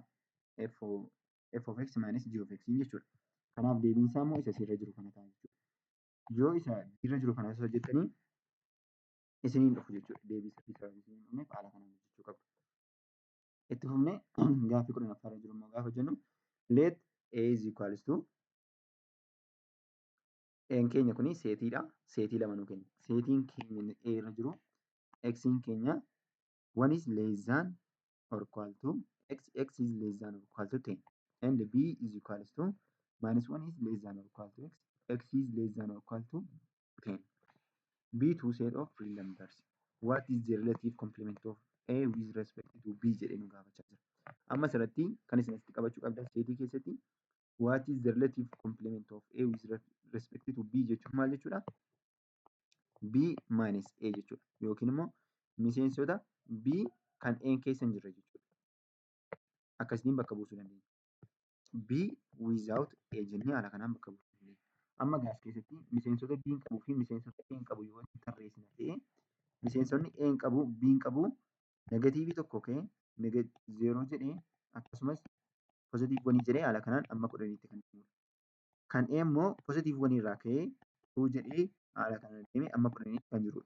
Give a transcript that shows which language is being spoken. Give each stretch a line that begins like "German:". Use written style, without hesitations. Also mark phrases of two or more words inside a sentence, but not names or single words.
English: F of x minus g of x
Oromo: jechuudha. Kanaaf deebiinsaa immoo isa asirra jiru kana ta'a jechuudha. Yoo isa irra jiru kanas hojjettanii isiniin dhufu jechuudha. Deebisa isa isiniin dhufneef haala kanaan hojjechuu qabdu. Itti fufnee gaaffii 10 irra jiru immoo gaafa jennu
English: let a is equals to n
Oromo: keenya kuni seetiidha. Seetii lama nuu kenna. Seetiin keenya a irra jiru x'n keenya
English: 1 is less than or equal to x is less than or equal to 10 and b is equals to minus 1 is less than or equal to x is less than or equal to 10. B two set of real numbers. What is the relative complement of A with respect to B
Oromo: jedhee nu gaafachaa jira. Amma asirratti kan isin asitti qabachuu qabdan seetii keessatti
English: what is the relative complement of A with respect to B
Oromo: jechuun maal jechuudha?
English: B minus A jechuudha.
Oromo: Yookiin immoo miseensota B kan A keessa hin jirre jechuudha. Akkasitiin bakka buusuu dandeenya.
English: B without A
Oromo: jennee haala kanaan bakka buusuu dandeenya. Amma gaas keessatti miseensota B hin qabuu fi miseensota A hin qabu yoo tarreessina ta'e miseensonni A hin qabu B hin qabu negatiivii tokko ka'ee 0 jedhee akkasumas pozitiivii 1 jedhee haala kanaan amma 10tti kan dhufudha. Kan A immoo pozitiivii 1 irraa ka'ee 2 jedhee haala kanaan deemee amma 10tti kan jirudha.